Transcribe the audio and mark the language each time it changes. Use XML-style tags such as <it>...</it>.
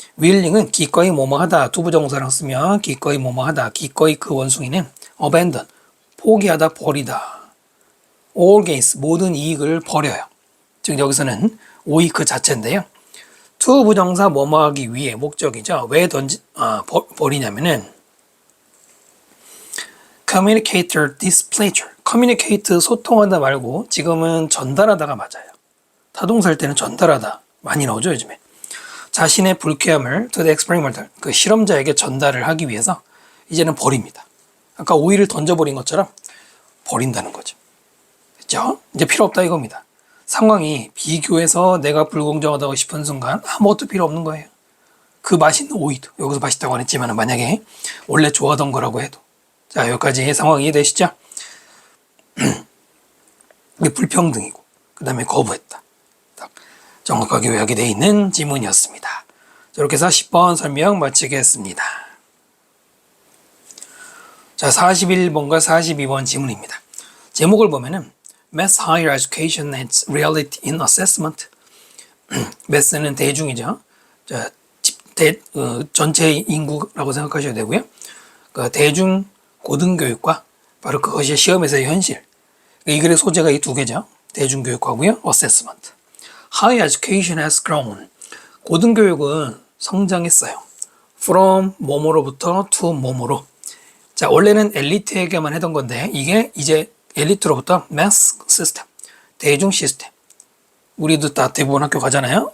<ko>willing은 기꺼이 뭐뭐하다, 투부정사랑 쓰면 기꺼이 뭐뭐하다, 기꺼이 그 원숭이는 abandon, 포기하다, 버리다, all gains, 모든 이익을 버려요. 즉 여기서는 오이 그 자체인데요. to 부정사 뭐뭐하기 위해 목적이죠. 왜 버리냐면은</ko> <en>communicate their displeasure.</en> <ko>communicate 소통하다 말고 지금은 전달하다가 맞아요. 타동사일 때는 전달하다 많이 나오죠, 요즘에. 자신의 불쾌함을</ko> <en>to the experimenter,</en> <ko>그 실험자에게 전달을 하기 위해서 이제는 버립니다. 아까 오이를 던져버린 것처럼 버린다는 거죠. 그렇죠? 이제 필요 없다 이겁니다. 상황이 비교해서 내가 불공정하다고 싶은 순간 아무것도 필요 없는 거예요. 그 맛있는 오이도 여기서 맛있다고 안 했지만 만약에 원래 좋아하던 거라고 해도 자 여기까지 상황 이해되시죠? 불평등이고 그 다음에 거부했다. 딱 정확하게 요약이 되어 있는 지문이었습니다. 이렇게 해서 10번 설명 마치겠습니다. 자 41번과 42번 지문입니다. 제목을 보면은</ko> <en>Mass Higher Education and Reality in Assessment.</en> <ko>Mass는 대중이죠. 자, 전체 인구라고 생각하셔야 되고요. 그 대중 고등교육과 바로 그것이 시험에서의 현실. 이 글의 소재가 이 두 개죠. 대중교육하고요. Assessment.</ko> <en>Higher Education has grown.</en> <ko>고등교육은 성장했어요. From 뭐뭐로부터 to 뭐뭐로. 자, 원래는 엘리트에게만 하던 건데 이게 이제 엘리트로부터 mass 시스템, 대중 시스템. 우리도 다 대부분 학교 가잖아요.</ko>